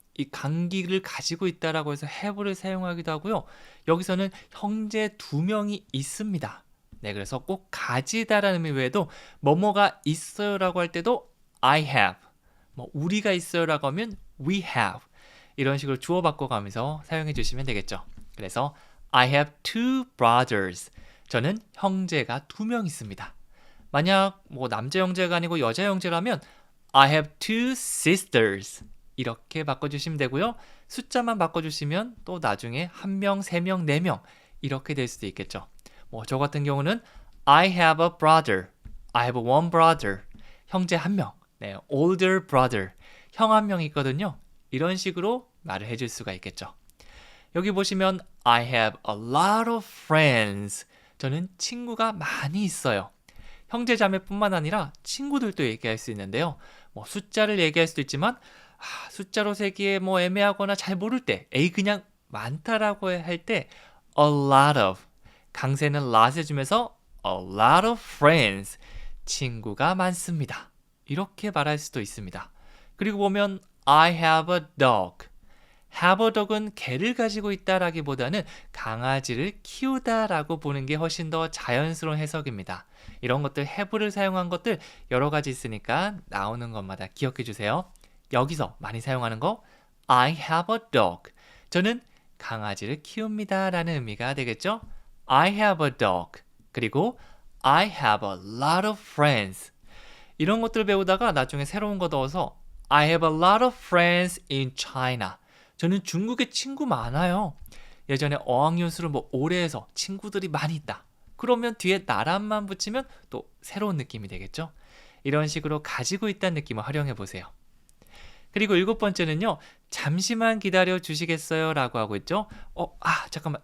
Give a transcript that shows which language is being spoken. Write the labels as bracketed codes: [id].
[ko] 이 감기를 가지고 있다라고 해서 have를 사용하기도 하고요. 여기서는 형제 두 명이 있습니다. 네, 그래서 꼭 가지다라는 의미 외에도 뭐뭐가 있어요라고 할 때도 [en] I have. [ko] 뭐 우리가 있어요라고 하면 [en] we have. [ko] 이런 식으로 주어 바꿔가면서 사용해 주시면 되겠죠. 그래서 [en] I have two brothers. [ko] 저는 형제가 두 명 있습니다. 만약 뭐 남자 형제가 아니고 여자 형제라면 [en] I have two sisters. [ko] 이렇게 바꿔주시면 되고요. 숫자만 바꿔주시면 또 나중에 한 명, 세 명, 네 명 이렇게 될 수도 있겠죠. 뭐 저 같은 경우는 [en] I have a brother. I have one brother. [ko] 형제 한 명. 네, [en] older brother. [ko] 형 한 명 있거든요. 이런 식으로 말을 해줄 수가 있겠죠. 여기 보시면 [en] I have a lot of friends. [ko] 저는 친구가 많이 있어요. 형제 자매뿐만 아니라 친구들도 얘기할 수 있는데요. 뭐 숫자를 얘기할 수도 있지만 숫자로 세기에 뭐 애매하거나 잘 모를 때 그냥 많다라고 할 때 [en] a lot of [ko] 강세는 lot을 주면서 [en] a lot of friends [ko] 친구가 많습니다. 이렇게 말할 수도 있습니다. 그리고 보면 [en] I have a dog. have a dog [ko] 은 개를 가지고 있다라기보다는 강아지를 키우다라고 보는 게 훨씬 더 자연스러운 해석입니다. 이런 것들 have를 사용한 것들 여러 가지 있으니까 나오는 것마다 기억해 주세요. 여기서 많이 사용하는 거 [en] I have a dog. [ko] 저는 강아지를 키웁니다 라는 의미가 되겠죠. [en] I have a dog. [ko] 그리고 [en] I have a lot of friends. [ko] 이런 것들 배우다가 나중에 새로운 거 넣어서 [en] I have a lot of friends in China. [ko] 저는 중국에 친구 많아요. 예전에 어학연수를 뭐 오래 해서 친구들이 많이 있다. 그러면 뒤에 나라만 붙이면 또 새로운 느낌이 되겠죠. 이런 식으로 가지고 있다는 느낌을 활용해 보세요. 그리고 7번째는요. 잠시만 기다려 주시겠어요? 라고 하고 있죠. 잠깐만.